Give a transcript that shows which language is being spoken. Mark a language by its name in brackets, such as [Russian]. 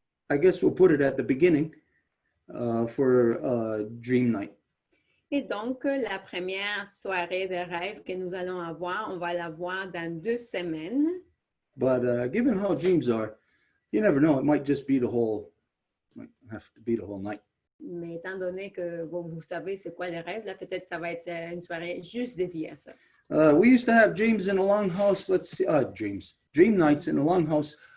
[English] I guess we'll put it at the beginning for dream night. [French] Et donc, la première soirée de rêve que nous allons avoir, on va l'avoir dans 2 semaines. [English] But given how dreams are, you never know. It might just be might have to be the whole night. [French] Mais étant donné que vous savez c'est quoi les rêves, là, peut-être ça va être une soirée juste dédiée à ça. [English] We used to have dreams in a longhouse. Let's see, dream nights in a longhouse.